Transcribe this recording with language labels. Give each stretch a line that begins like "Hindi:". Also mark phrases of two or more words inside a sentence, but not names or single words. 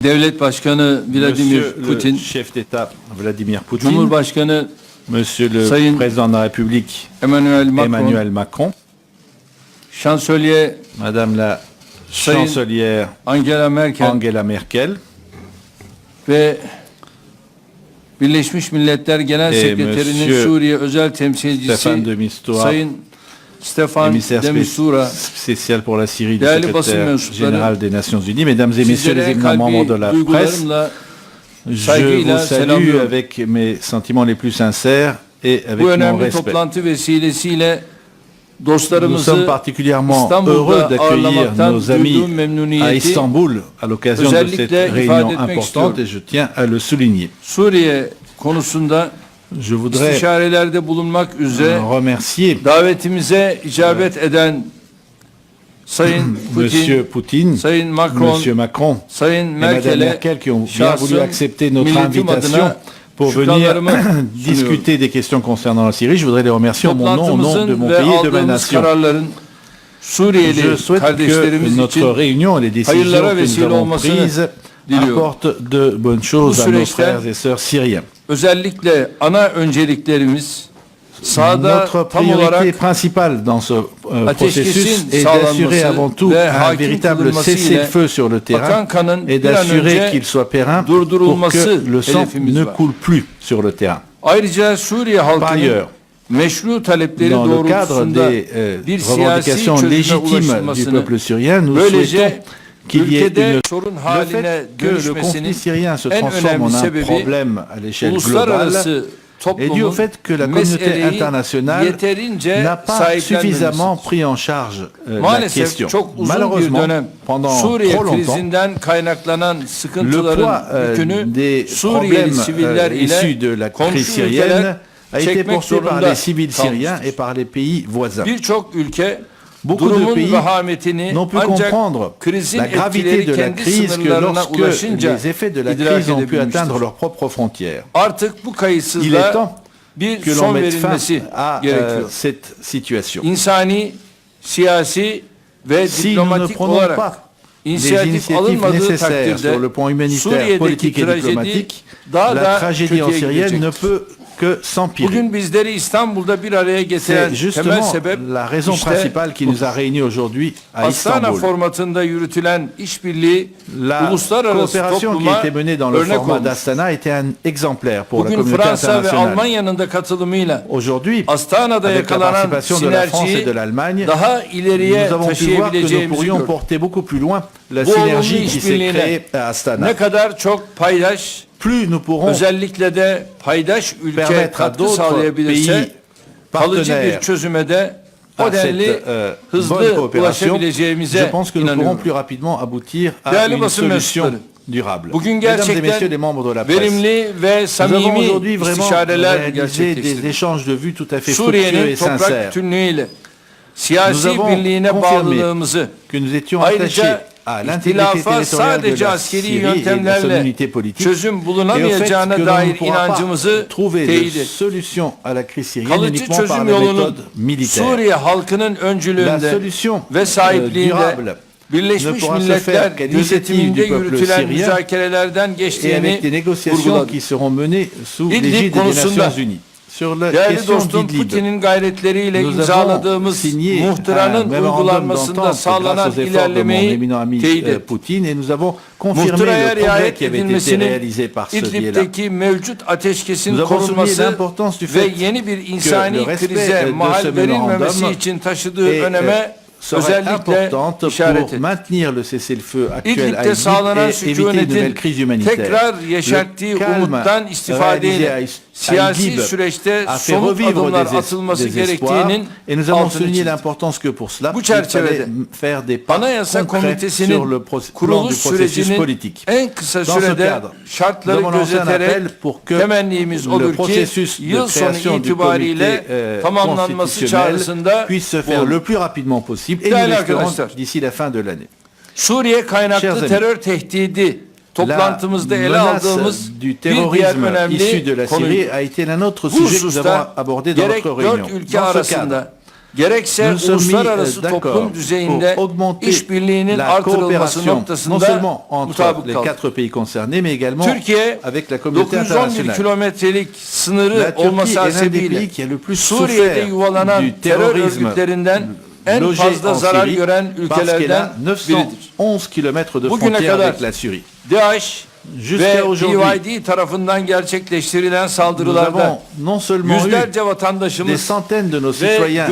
Turkish: Devlet Başkanı Vladimir
French: Monsieur
Turkish: Putin,
French: le chef d'État Vladimir Poutine,
Turkish: Cumhurbaşkanı
French: Monsieur le
Turkish: Sayın
French: Président de la République
Turkish: Emmanuel Macron,
French: Emmanuel Macron,
Turkish: Şansölye
French: Madame la
Turkish: Sayın
French: Chancelière
Turkish: Angela Merkel
French: Angela Merkel
Turkish: ve Birleşmiş Milletler Genel Sekreterinin
French: Monsieur
Turkish: Suriye Özel Temsilcisi
French: Stéphane de Mistura,
Turkish: Sayın Stefan
French: émissaire de Mistura, spécial pour la Syrie du
Turkish: Değerli basın
French: secrétaire
Turkish: mensupları,
French: général des Nations Unies, Mesdames et Messieurs les
Turkish: sizlere
French: éminents membres de
Turkish: kalbi
French: la presse,
Turkish: duygularımla
French: je
Turkish: saygıyla
French: vous salue
Turkish: selamlıyorum.
French: avec mes sentiments les plus sincères et avec
Turkish: Bu
French: mon
Turkish: önemli
French: respect.
Turkish: toplantı vesilesiyle
French: Nous sommes
Turkish: dostlarımızı
French: particulièrement
Turkish: İstanbul'da
French: heureux d'accueillir
Turkish: ağırlamaktan
French: nos amis
Turkish: duyduğum
French: à
Turkish: memnuniyeti
French: Istanbul à l'occasion de cette
Turkish: özellikle ifade
French: réunion
Turkish: etmek
French: importante
Turkish: istiyorum.
French: et je tiens à le souligner.
Turkish: Suriye konusunda
French: Je voudrais
Turkish: istişarelerde bulunmak üzere
French: remercier
Turkish: davetimize icabet eden Sayın
French: Monsieur
Turkish: Putin,
French: Poutine,
Turkish: Sayın Macron,
French: Monsieur Macron
Turkish: Sayın
French: et Madame
Turkish: Merkel'e
French: Merkel qui ont bien
Turkish: şahsım,
French: voulu accepter notre
Turkish: milletim
French: invitation
Turkish: adına
French: pour venir
Turkish: şükranlarımı sunuyorum.
French: discuter des questions concernant la Syrie. Je voudrais les remercier en mon nom, au nom de
Turkish: Toplantımızın
French: mon
Turkish: ve
French: pays et de ma
Turkish: aldığımız
French: nation.
Turkish: kararların Suriyeli
French: Je souhaite que
Turkish: kardeşlerimiz
French: notre
Turkish: için
French: réunion et les décisions
Turkish: hayırlara
French: que nous
Turkish: vesile
French: avons
Turkish: olmasını
French: prises
Turkish: diliyorum.
French: apportent de bonnes choses à nos
Turkish: süreçte
French: frères et sœurs syriens.
Turkish: özellikle ana önceliklerimiz sahada
French: Notre
Turkish: tam
French: priorité
Turkish: olarak
French: principale dans ce processus
Turkish: ateşkesin
French: est d'assurer
Turkish: sağlanması
French: avant tout
Turkish: ve
French: un
Turkish: hakim
French: véritable
Turkish: kılınması ile
French: cessez-le-feu sur le terrain
Turkish: akan kanın
French: et
Turkish: bir an
French: d'assurer
Turkish: önce
French: qu'il soit périn pour
Turkish: durdurulması
French: que le sang
Turkish: hedefimiz
French: ne
Turkish: var.
French: coule plus sur le terrain.
Turkish: Ayrıca Suriye
French: Par
Turkish: halkının
French: ailleurs,
Turkish: meşru talepleri
French: dans le cadre
Turkish: doğrultusunda
French: des
Turkish: bir siyasi
French: revendications
Turkish: çözüme
French: légitimes du
Turkish: ulaşılmasını,
French: peuple syrien, nous
Turkish: böylece
French: souhaitons qu'il y ait
Turkish: ülkede
French: une...
Turkish: sorun
French: Le
Turkish: haline
French: fait que le conflit
Turkish: dönüşmesinin
French: syrien se
Turkish: en
French: transforme
Turkish: önemli
French: en un
Turkish: sebebi
French: problème à l'échelle globale
Turkish: uluslararası
French: est dû au
Turkish: toplumun
French: fait que la communauté
Turkish: meseleyi
French: internationale
Turkish: yeterince
French: n'a pas
Turkish: sahiplenmemesi.
French: suffisamment pris en charge la
Turkish: Maalesef
French: question.
Turkish: çok uzun bir
French: Malheureusement,
Turkish: dönem
French: pendant
Turkish: Suriye
French: trop longtemps,
Turkish: krizinden kaynaklanan
French: le
Turkish: sıkıntıların
French: poids
Turkish: yükünü
French: des
Turkish: Suriyeli
French: problèmes
Turkish: siviller
French: issus
Turkish: ile
French: de la
Turkish: komşu
French: crise syrienne
Turkish: ülkeler
French: a été
Turkish: çekmek
French: porté par
Turkish: zorunda
French: les civils syriens
Turkish: kalmıştır.
French: et par les pays voisins.
Turkish: Birçok ülke
French: Beaucoup de
Turkish: durumun
French: pays
Turkish: vehametini
French: n'ont pu
Turkish: ancak
French: comprendre
Turkish: krizin
French: la gravité
Turkish: etkileri
French: de la
Turkish: kendi
French: crise que
Turkish: sınırlarına
French: lorsque
Turkish: ulaşınca
French: les effets de la
Turkish: idrak
French: crise ont pu
Turkish: edebilmiştir.
French: atteindre leurs propres frontières.
Turkish: Artık bu
French: Il est
Turkish: kayıtsızlığa
French: temps
Turkish: bir
French: que l'on
Turkish: son
French: mette fin
Turkish: verilmesi
French: à
Turkish: gerekiyor.
French: cette situation.
Turkish: İnsani, siyasi ve
French: Si nous ne
Turkish: diplomatik
French: prenons
Turkish: olarak
French: pas des
Turkish: inisiyatif
French: initiatives
Turkish: alınmadığı
French: nécessaires sur le
Turkish: takdirde
French: plan humanitaire,
Turkish: Suriye'deki
French: politique et
Turkish: trajedi
French: diplomatique,
Turkish: daha
French: la
Turkish: da
French: tragédie en
Turkish: kötüye
French: Syrie ne
Turkish: gidecek.
French: peut que s'empirer.
Turkish: Bugün bizleri İstanbul'da bir araya getiren
French: C'est
Turkish: temel
French: justement
Turkish: sebep
French: la raison
Turkish: işte
French: principale qui nous a réunis aujourd'hui à
Turkish: Astana
French: Istanbul.
Turkish: formatında yürütülen işbirliği
French: La
Turkish: uluslararası
French: coopération qui
Turkish: topluma
French: était menée dans le
Turkish: örnek
French: format
Turkish: olmuş.
French: d'Astana était un exemplaire pour la
Turkish: Bugün
French: communauté
Turkish: Fransa ve
French: internationale.
Turkish: Almanya'nın da katılımıyla
French: Aujourd'hui,
Turkish: Astana'da
French: avec la
Turkish: yakalanan
French: participation de la France et
Turkish: sinerjiyi
French: de l'Allemagne,
Turkish: daha ileriye
French: nous avons pu voir que nous
Turkish: taşıyabileceğimizi
French: pourrions
Turkish: gördük.
French: porter beaucoup plus loin la
Turkish: Bu olumlu
French: synergie qui s'est
Turkish: işbirliğine
French: créée à Astana.
Turkish: ne kadar çok paydaş,
French: Plus nous pourrons
Turkish: özellikle de paydaş ülke
French: permettre à
Turkish: katkı
French: d'autres
Turkish: sağlayabilirse
French: pays
Turkish: kalıcı bir
French: partenaires
Turkish: çözüme de o
French: à
Turkish: denli
French: cette bonne
Turkish: hızlı
French: coopération,
Turkish: ulaşabileceğimize
French: je pense que nous pourrons
Turkish: inanıyorum.
French: plus rapidement aboutir à
Turkish: Değerli
French: une
Turkish: basın
French: solution
Turkish: mensupları,
French: durable.
Turkish: bugün
French: Mesdames et
Turkish: gerçekten
French: messieurs les membres de la presse,
Turkish: verimli ve
French: nous avons
Turkish: samimi
French: aujourd'hui vraiment
Turkish: istişareler
French: réalisé des
Turkish: gerçekleştirdik.
French: échanges de vues tout à fait fructueux
Turkish: Suriye'nin
French: et sincères.
Turkish: toprak bütünlüğüyle
French: Nous
Turkish: siyasi
French: avons
Turkish: birliğine
French: confirmé
Turkish: bağlılığımızı,
French: que nous étions attachés
Turkish: ayrıca
French: à l'intégrité
Turkish: ihtilafa
French: territoriale de
Turkish: sadece
French: la
Turkish: askeri
French: Syrie et de son
Turkish: yöntemlerle
French: unité politique
Turkish: çözüm
French: et au fait
Turkish: bulunamayacağına
French: que l'on
Turkish: dair
French: ne pourra pas
Turkish: inancımızı
French: trouver de
Turkish: teyit ettik.
French: solution à la crise syrienne
Turkish: Kalıcı
French: uniquement par
Turkish: çözüm
French: les
Turkish: yolunun
French: méthodes militaires.
Turkish: Suriye halkının
French: La
Turkish: öncülüğünde
French: solution
Turkish: ve sahipliğinde
French: durable ne
Turkish: Birleşmiş
French: pourra se
Turkish: Milletler
French: faire qu'à
Turkish: gözetiminde
French: l'initiative du peuple
Turkish: yürütülen
French: syrien
Turkish: müzakerelerden
French: et
Turkish: geçtiğini
French: avec des négociations
Turkish: vurguladı.
French: qui seront menées sous
Turkish: İdlib
French: l'égide des
Turkish: konusunda
French: Nations Unies. Sur la
Turkish: Değerli
French: question
Turkish: dostum
French: d'Idlib,
Turkish: Putin'in gayretleriyle
French: nous avons
Turkish: imzaladığımız
French: signé
Turkish: muhtıranın
French: un mémorandum
Turkish: uygulanmasında
French: d'entente grâce
Turkish: sağlanan
French: aux efforts de mon
Turkish: ilerlemeyi
French: éminent ami
Turkish: teyit ettik.
French: Poutine et nous avons confirmé
Turkish: Muhtıraya
French: le progrès
Turkish: riayet
French: qui avait été
Turkish: edilmesinin
French: réalisé par ce biais-là.
Turkish: İdlib'deki mevcut ateşkesin
French: Nous avons souligné
Turkish: korunması
French: l'importance du
Turkish: ve
French: fait
Turkish: yeni bir
French: que
Turkish: insani
French: le respect
Turkish: krize
French: de
Turkish: mahal
French: ce
Turkish: verilmemesi
French: mémorandum
Turkish: için taşıdığı
French: est,
Turkish: öneme
French: serait
Turkish: özellikle
French: importante
Turkish: işaret
French: pour
Turkish: ettik.
French: maintenir le cessez-le-feu actuel à
Turkish: İdlib'de
French: Idlib
Turkish: sağlanan
French: et éviter une nouvelle
Turkish: sükunetin
French: crise humanitaire.
Turkish: tekrar yeşerttiği
French: Le calme
Turkish: umuttan
French: réalisé
Turkish: istifadeyle
French: à
Turkish: siyasi
French: Idlib
Turkish: süreçte
French: a fait
Turkish: somut
French: revivre
Turkish: adımlar
French: des
Turkish: atılması
French: espoirs
Turkish: gerektiğinin
French: et nous avons
Turkish: altını
French: souligné
Turkish: çizdik.
French: l'importance que pour cela
Turkish: Bu
French: il fallait
Turkish: çerçevede
French: faire des pas
Turkish: Anayasa
French: concrets sur
Turkish: Komitesi'nin
French: le plan du
Turkish: kuruluş
French: processus
Turkish: sürecinin
French: politique.
Turkish: en kısa
French: Dans ce
Turkish: sürede
French: cadre,
Turkish: şartları
French: nous avons lancé un
Turkish: gözeterek
French: appel pour que
Turkish: temennimiz
French: le
Turkish: odur ki
French: processus de
Turkish: yıl sonu
French: création du
Turkish: itibariyle
French: comité
Turkish: tamamlanması
French: constitutionnel
Turkish: çağrısında
French: puisse se faire
Turkish: bulunur.
French: le plus rapidement possible et
Turkish: Değerli
French: nous l'espérons
Turkish: arkadaşlar,
French: d'ici la fin de l'année.
Turkish: Suriye
French: Chers
Turkish: kaynaklı
French: amis,
Turkish: terör tehdidi toplantımızda
French: la
Turkish: ele
French: menace
Turkish: aldığımız
French: du
Turkish: bir diğer
French: terrorisme
Turkish: önemli
French: issu de la
Turkish: konu.
French: Syrie a été un autre
Turkish: Bu
French: sujet que nous avons
Turkish: hususta
French: abordé dans
Turkish: gerek
French: notre
Turkish: dört
French: réunion.
Turkish: ülke
French: Dans ce cadre,
Turkish: arasında gerekse
French: nous sommes mis
Turkish: uluslararası
French: d'accord
Turkish: toplum düzeyinde
French: pour augmenter
Turkish: işbirliğinin
French: la
Turkish: artırılması
French: coopération non
Turkish: noktasında
French: seulement entre
Turkish: mutabık
French: les
Turkish: kaldı.
French: 4 pays concernés, mais également
Turkish: Türkiye
French: avec la communauté
Turkish: 911
French: internationale.
Turkish: kilometrelik sınırı
French: La Turquie
Turkish: olması
French: est l'un des
Turkish: hasebiyle
French: pays qui a le plus
Turkish: Suriye'de
French: souffert
Turkish: yuvalanan
French: du
Turkish: terör
French: terrorisme
Turkish: örgütlerinden en
French: logé
Turkish: fazla
French: en
Turkish: zarar
French: Syrie
Turkish: gören
French: parce qu'elle
Turkish: ülkelerden
French: a
Turkish: biridir.
French: 911 kilomètres de
Turkish: Bugüne
French: frontière
Turkish: kadar
French: avec la Syrie.
Turkish: DAEŞ
French: Jusqu'à
Turkish: ve
French: aujourd'hui,
Turkish: PYD tarafından gerçekleştirilen
French: nous
Turkish: saldırılarda
French: avons non seulement eu
Turkish: yüzlerce
French: des
Turkish: vatandaşımız
French: centaines de nos
Turkish: ve
French: citoyens et